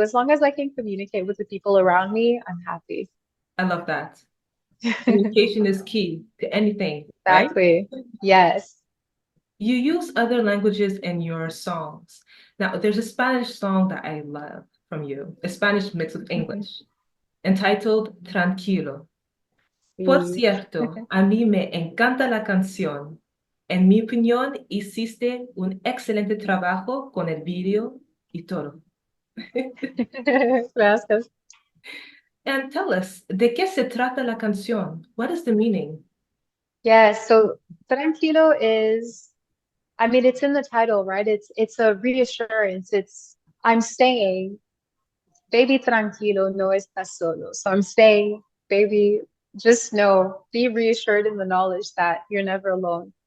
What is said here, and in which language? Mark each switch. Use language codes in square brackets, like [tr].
[en] As long as I can communicate with the people around me, I'm happy. I love that. Communication is key to anything, right? Exactly. Yes. You use other languages in your songs. Now, there's a Spanish song that I love from you, a Spanish mix with Mhm. English, entitled Tranquilo. [es] Por Sí. cierto, a mí me encanta la canción. En mi opinión, hiciste un excelente trabajo con el video y todo. Gracias. [en] And tell us, [es] ¿de qué se trata la canción? [en] What is the meaning? Yeah, so tranquilo is, I mean, it's in the title, right? It's a reassurance. It's I'm saying, baby, [es] tranquilo, no estás solo. [en] So I'm saying, baby, just know, be reassured in the knowledge that you're never alone.